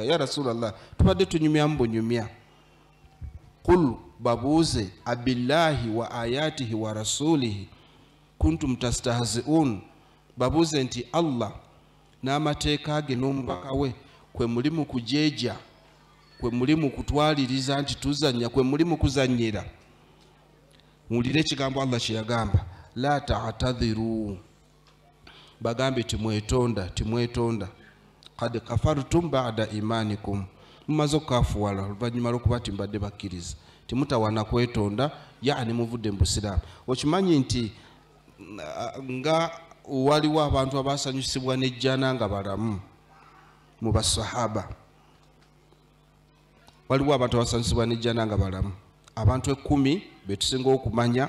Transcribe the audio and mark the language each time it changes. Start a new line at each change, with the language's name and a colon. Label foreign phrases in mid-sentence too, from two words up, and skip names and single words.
Arabic: يا رسول الله,
Ganda: tubadde tunyumyamu bunyumya. Qul, babuuze,
Arabic: أبالله وآياته ورسوله كنتم تستهزئون,
Ganda: babuuze nti Allah n'amateeka ge n'omubaka we kwe muli mu kujeeja, kwe muli mu kutwaliriza nti tuzanya, kwe muli mu kuzanyira. Mulire ekigambo Allah kye yagamba,
Arabic: لا تعتذروا,
Ganda: bagambe timwetonda, timwetonda,
Arabic: قد كفرتم بعد إيمانكم,
Ganda: mumaze okukafuwala oluvannyuma lw'okuba timbadde bakkiriza, timutawana kwetonda, yani muvudde mu busiraamu. Okimanyi nti nga waliwo abantu abasanyusibwa n'ejjana nga balamu mu basahaba, waliwo abantu abasanyusibwa n'ejjana nga balamu, abantu 10 betusinga okumanya.